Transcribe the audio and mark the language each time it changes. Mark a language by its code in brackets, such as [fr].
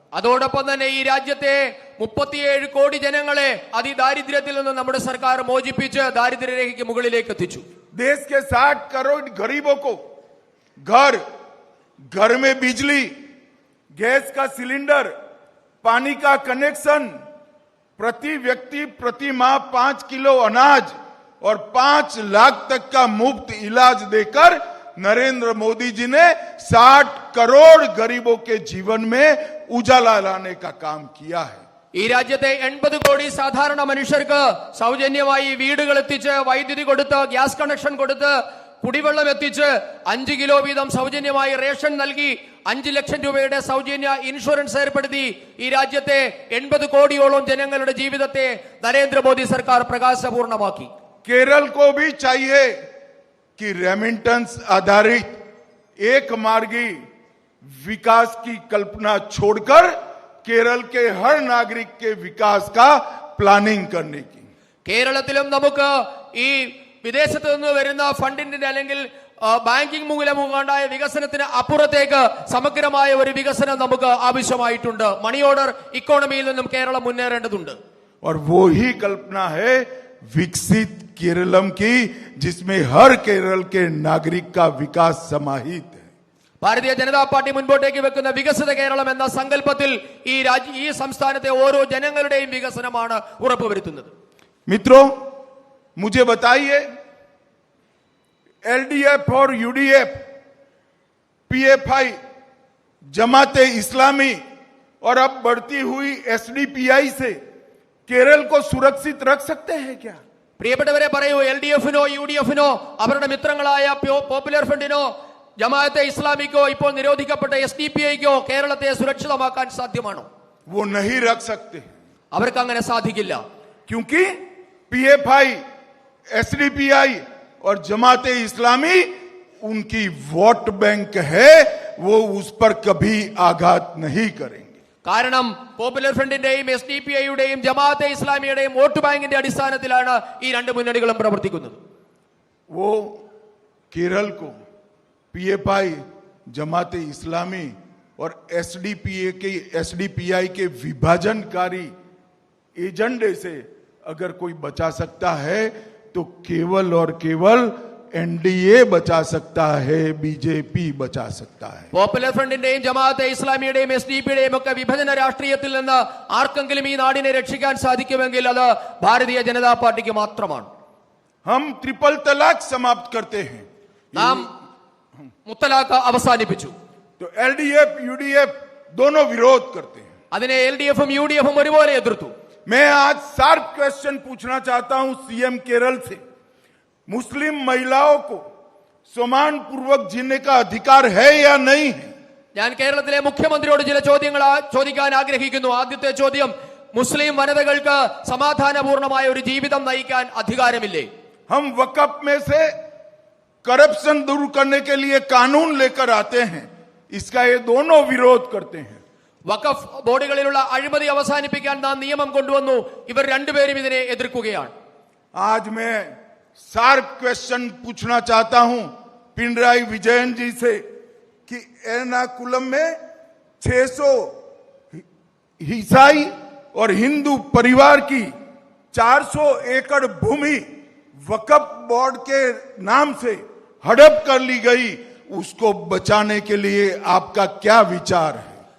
[ml] അതോടൊപ്പം തന്നെ ഈ രാജ്യത്തെ 37 കോടി ജനങ്ങളെ അതിദാരിദ്ര്യത്തിൽ നിന്ന് നമ്മുടെ സർക്കാർ മോചിപ്പിച്ച് ദാരിദ്ര്യരേഖയ്ക്ക് മുകളിലേക്ക് എത്തിച്ചു. [hi] देश के 60 करोड़ गरीबों को घर में बिजली, गैस का सिलेंडर, पानी का कनेक्शन, प्रति व्यक्ति प्रति माह 5 किलो अनाज और 5 लाख तक का मुफ्त इलाज देकर नरेंद्र मोदी जी ने 60 करोड़ गरीबों के जीवन में उजाला लाने का काम किया है. [ml] ഈ രാജ്യത്തെ 80 കോടി സാധാരണ മനുഷ്യർക്ക് സൗജന്യമായി വീടുകൾ എത്തിച്ച്, വൈദ്യുതി കൊടുത്ത്, ഗ്യാസ് കണക്ഷൻ കൊടുത്ത്, കുടിവെള്ളം എത്തിച്ച്, 5 കിലോ വീതം സൗജന്യമായി റേഷൻ നൽകി, 5 ലക്ഷം രൂപയുടെ സൗജന്യ ഇൻഷുറൻസ് ഏർപ്പെടുത്തി ഈ രാജ്യത്തെ 80 കോടിയോളം ജനങ്ങളുടെ ജീവിതത്തെ നരേന്ദ്രമോദി സർക്കാർ പ്രകാശപൂർണമാക്കി. [hi] केरल को भी चाहिए कि रेमिटेंस आधारित एक मार्गी विकास की कल्पना छोड़कर केरल के हर नागरिक के विकास का प्लानिंग करने की. [ml] കേരളത്തിലും നമുക്ക് ഈ വിദേശത്ത് നിന്ന് വരുന്ന ഫണ്ടിന്റെ അല്ലെങ്കിൽ ബാങ്കിംഗ് മൂലമുണ്ടായ വികസനത്തിന് അപ്പുറത്തേക്ക് സമഗ്രമായ ഒരു വികസനം നമുക്ക് ആവശ്യമായിട്ടുണ്ട്. [en] money order ഇക്കോണമിയിൽ [ml] നിന്നും കേരളം മുന്നേറേണ്ടതുണ്ട്. [hi] और वो ही कल्पना है विकसित केरलम की, जिसमें हर केरल के नागरिक का विकास समाहित है. [ml] ഭാരതീയ ജനതാ പാർട്ടി മുൻപോട്ടേക്ക് വെക്കുന്ന വികസിത കേരളം എന്ന സങ്കല്പത്തിൽ ഈ സംസ്ഥാനത്തെ ഓരോ ജനങ്ങളുടെയും വികസനമാണ് ഉറപ്പുവരുത്തുന്നത്. [hi] मित्रों, मुझे बताइए, LDF और UDF, PFI जमाते इस्लामी और अब बढ़ती हुई एसडीपीआई से केरल को सुरक्षित रख सकते हैं क्या? [ml] പ്രിയപ്പെട്ടവരെ പറയൂ, LDF-നോ UDF-നോ അവരുടെ മിത്രങ്ങളായ പോപ്പുലർ ഫ്രണ്ടിനോ ജമാഅത്തെ ഇസ്ലാമിക്കോ ഇപ്പോൾ നിരോധിക്കപ്പെട്ട SDPIക്കോ കേരളത്തെ സുരക്ഷിതമാക്കാൻ സാധ്യമാണോ? [hi] वो नहीं रख सकते, [ml] അവർക്ക് അങ്ങനെ സാധിക്കില്ല. [hi] क्योंकि PFI, एसडीपीआई और जमाते इस्लामी उनकी वोट बैंक है, वो उस पर कभी आघात नहीं करेंगे. [ml] കാരണം പോപ്പുലർ ഫ്രണ്ടിന്റെയും SDPIയുടെയും ജമാഅത്തെ ഇസ്ലാമിയുടെയും വോട്ട് ബാങ്കിന്റെ അടിസ്ഥാനത്തിലാണ് ഈ രണ്ട് മുന്നണികളും പ്രവർത്തിക്കുന്നത്. [hi] वो केरल को PFI, जमाते इस्लामी और एसडीपीआई के विभाजनकारी एजेंडे से अगर कोई बचा सकता है तो केवल और केवल एनडीए बचा सकता है, बीजेपी बचा सकता है. [ml] പോപ്പുലർ ഫ്രണ്ടിന്റെയും ജമാഅത്തെ ഇസ്ലാമിയുടെയും SDPയുടെയും ഒക്കെ വിഭജന രാഷ്ട്രീയത്തിൽ നിന്ന് ആർക്കെങ്കിലും ഈ നാടിനെ രക്ഷിക്കാൻ സാധിക്കുമെങ്കിൽ അത് ഭാരതീയ ജനതാ പാർട്ടിക്ക് മാത്രമാണ്. [hi] हम ट्रिपल तलाक समाप्त करते हैं, [ml] നാം മുത്തലാഖ് അവസാനിപ്പിച്ചു. [hi] तो एलडीएफ यूडीएफ दोनों विरोध करते हैं. [ml] അതിനെ LDF-ഉം UDF-ഉം ഒരുപോലെ എതിർത്തു. [hi] मैं आज [en] sharp question [hi] पूछना चाहता हूं सीएम केरल से, मुस्लिम महिलाओं को सम्मान पूर्वक जीने का अधिकार है या नहीं है? [ml] ഞാൻ കേരളത്തിലെ മുഖ്യമന്ത്രിയോട് ചില ചോദ്യങ്ങൾ ചോദിക്കാൻ ആഗ്രഹിക്കുന്നു. ആദ്യത്തെ ചോദ്യം, മുസ്ലിം വനിതകൾക്ക് സമാധാനപൂർണമായ ഒരു ജീവിതം നയിക്കാൻ അധികാരമില്ലേ? [hi] हम वकफ में से करप्शन दूर करने के लिए कानून लेकर आते हैं, इसका ये दोनों विरोध करते हैं. [ml] വഖഫ് ബോർഡുകളിലുള്ള അഴിമതി അവസാനിപ്പിക്കാൻ നാം നിയമം കൊണ്ടുവന്നു. ഇവർ രണ്ടുപേരും ഇതിനെ എതിർക്കുകയാണ്. [hi] आज मैं [en] sharp question [hi] पूछना चाहता हूं पिनराई विजयन जी से कि एर्नाकुलम में 600 ईसाई और हिंदू परिवार की 400 एकड़ भूमि वक्फ बोर्ड के नाम से हड़प कर ली गई, उसको बचाने के लिए आपका क्या विचार है?